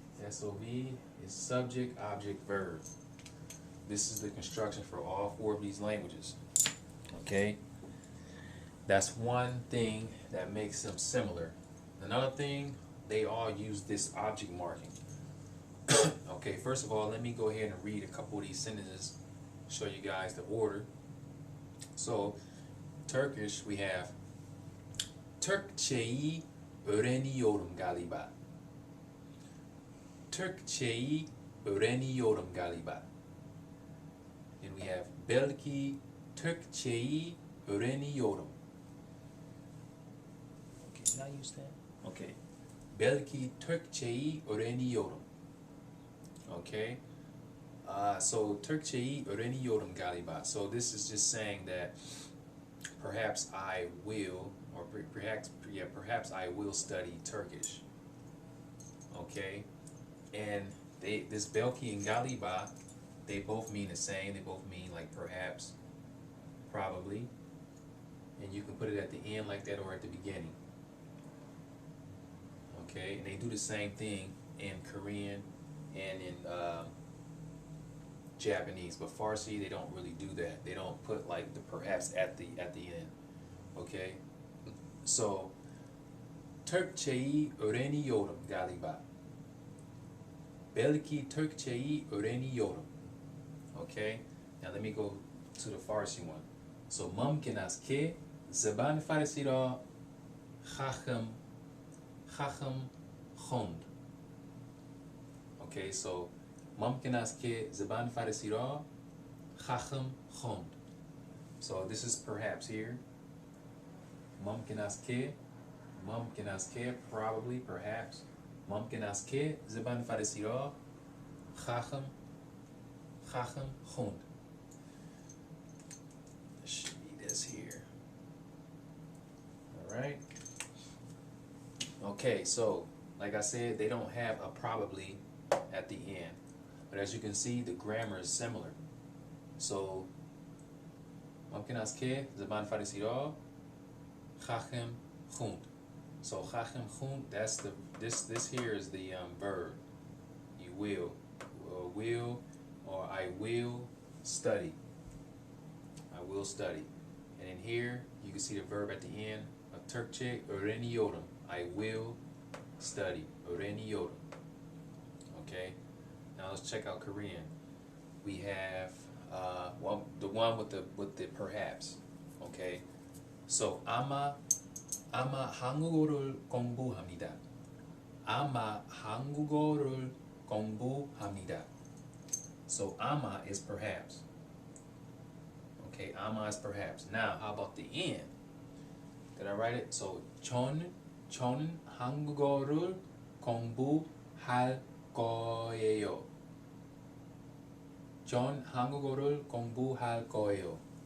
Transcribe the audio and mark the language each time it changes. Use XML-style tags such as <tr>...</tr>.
<en>SOV is subject, object, verb. This is the construction for all 4 of these languages. Okay? That's one thing that makes them similar. Another thing, they all use this object marking. Okay, first of all, let me go ahead and read a couple of these sentences, show you guys the order. So, Turkish, we have</en> <tr>Türkçeyi öğreniyorum galiba. Türkçeyi öğreniyorum galiba.</tr> <en>And we have</en> <tr>belki Türkçeyi öğreniyorum.</tr> <en>Okay, did I use that? Okay.</en> <tr>Belki Türkçeyi öğreniyorum.</tr> <en>Okay.</en> <tr>So Türkçeyi öğreniyorum galiba.</tr> <en>So this is just saying that perhaps I will, or perhaps I will study Turkish. Okay. And this belki and galiba, they both mean the same. They both mean like perhaps, probably, and you can put it at the end like that or at the beginning. Okay, and they do the same thing in Korean and in Japanese, but Farsi, they don't really do that. They don't put like the perhaps at the end.</en> <tr>Okay, so Türkçeyi öğreniyorum galiba. Belki Türkçeyi öğreniyorum.</tr> <en>Okay, now let me go to the Farsi one.</en> <fa>So mumkin است که زبان فارسی را خواهم خوند. Okay, so ممکن است که زبان فارسی را خواهم خوند.</fa> <en>So this is perhaps here.</en> <fa>ممکن است که,</fa> <en>probably, perhaps.</en> <fa>ممکن است که زبان فارسی را خواهم خوند.</fa> <en>Should be this here. Alright. Okay, so like I said, they don't have a probably at the end. But as you can see, the grammar is similar.</en> <fa>So ممکن است که زبان فارسی را خواهم خوند.</fa> <en>So</en> <fa>خواهم خوند,</fa> <en>that's this here is the verb. You will, or I will study. I will study. And in here, you can see the verb at the end of</en> <tr>Türkçe öğreniyorum.</tr> <en>I will study. Öğreniyorum. Okay. Now let's check out Korean. We have the one with the perhaps. Okay.</en> <ko>So 아마 한국어를 공부합니다. 아마 한국어를 공부합니다.</ko> <en>So 아마 is perhaps. Okay, 아마 is perhaps. Now, how about the end? Did I write it?</en> <ko>So 저는 한국어를 공부할 거예요. 전 한국어를 공부할 거예요.</ko>